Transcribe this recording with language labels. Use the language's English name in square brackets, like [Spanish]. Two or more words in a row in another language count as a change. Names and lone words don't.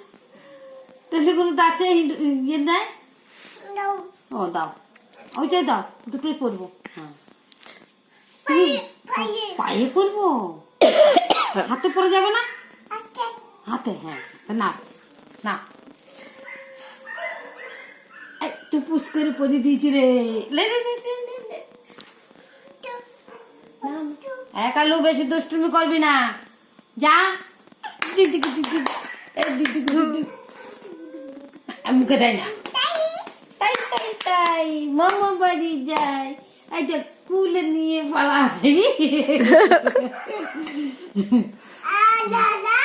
[Bangla] টলিগুলো তো আছে, ইয়ে দেয়। ও দাও, ওইটাই দাও, দুটোই করবো। হ্যাঁ, পায়ে করবো, হাতে পরে যাবে না? হাতে, হ্যাঁ, না না, তুই পুষ করে পরে দিয়েছি রে। লে লে লে লে লে লে। একালু বেশি দুষ্টুমি করবি না, যা। মুখে দেয় না, তাই তাই তাই মামা বাড়ি যায়, এই যে কুলে নিয়ে পালাই।